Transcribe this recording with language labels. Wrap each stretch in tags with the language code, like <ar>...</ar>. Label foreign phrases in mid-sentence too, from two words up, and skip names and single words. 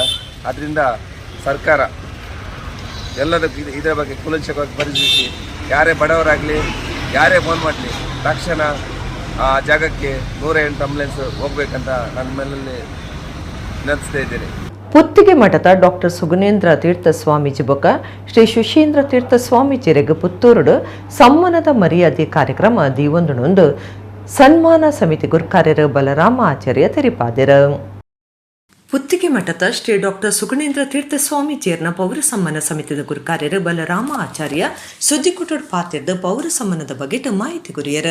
<kn>ಆದ್ದರಿಂದ ಸರ್ಕಾರ ಎಲ್ಲದಕ್ಕೂ ಇದರ ಬಗ್ಗೆ ಕೂಲಂಕಷವಾಗಿ ಪರಿಶೀಲಿಸಿ ಯಾರೇ ಬಡವರಾಗಲಿ ಯಾರೇ ಫೋನ್ ಮಾಡಲಿ ತಕ್ಷಣ ಆ ಜಾಗಕ್ಕೆ 108 ಆಂಬ್ಯುಲೆನ್ಸ್ ಹೋಗ್ಬೇಕಂತ ನನ್ನ ಮೇಲೆ ವಿನಂತಿಸ್ತಾ ಇದ್ದೇನೆ.</kn> <tcy>ಪುತ್ತಿಗೆ ಮಠದ ಡಾಕ್ಟರ್ ಸುಗುಣೇಂದ್ರ ತೀರ್ಥ ಸ್ವಾಮೀಜಿ ಬೊಕ್ಕ ಶ್ರೀ ಸುಶೀಂದ್ರ ತೀರ್ಥ ಸ್ವಾಮೀಜಿರೆಗೆ ಪುತ್ತೂರುಡು ಸಮ್ಮಾನದ ಮರ್ಯಾದೆ ಕಾರ್ಯಕ್ರಮ ದೀವೊಂದುನೊಂದು ಸನ್ಮಾನ ಸಮಿತಿ ಗುರ್ಕಾರ್ಯರು ಬಲರಾಮ ಆಚಾರ್ಯ ತೆರಿಪಾದೆರ. ಪುತ್ತಿಗೆ ಮಠದ ಶ್ರೀ ಡಾಕ್ಟರ್ ಸುಗುಣೇಂದ್ರ ತೀರ್ಥ ಸ್ವಾಮೀಜಿಯರ್ನ ಪೌರ ಸಮ್ಮಾನ ಸಮಿತಿದ ಗುರುಕಾರ್ಯರು ಬಲರಾಮ ಆಚಾರ್ಯ ಸುದ್ದಿಕೊಟ್ಟೋಡ್ ಪಾತಿರ್ದ ಪೌರ ಸಮ್ಮಾನದ ಬಗೆಟ್ ಮಾಹಿತಿ ಗುರಿಯರ.</tcy>